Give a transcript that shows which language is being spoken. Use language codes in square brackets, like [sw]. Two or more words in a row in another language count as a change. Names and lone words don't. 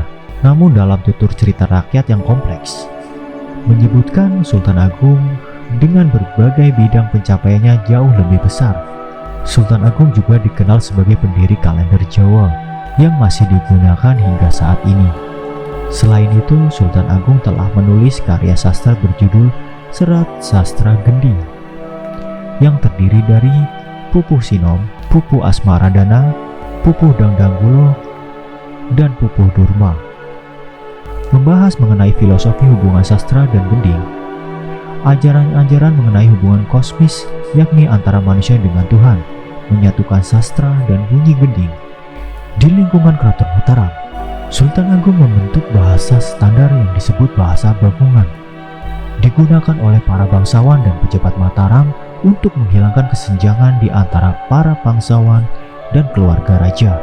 [id] Namun dalam tutur cerita rakyat yang kompleks, menyebutkan Sultan Agung dengan berbagai bidang pencapaiannya jauh lebih besar. Sultan Agung juga dikenal sebagai pendiri kalender Jawa yang masih digunakan hingga saat ini. Selain itu, Sultan Agung telah menulis karya sastra berjudul Serat Sastra Gending yang terdiri dari Pupuh Sinom, Pupuh Asmaradana, Pupuh Dangdanggulo, dan Pupuh Durma. membahas mengenai filosofi hubungan sastra dan gending, ajaran-ajaran mengenai hubungan kosmis yakni antara manusia dengan Tuhan, menyatukan sastra dan bunyi gending. Di lingkungan Keraton Mataram, Sultan Agung membentuk bahasa standar yang disebut bahasa Bakungan, digunakan oleh para bangsawan dan pejabat Mataram untuk menghilangkan kesenjangan di antara para bangsawan dan keluarga raja.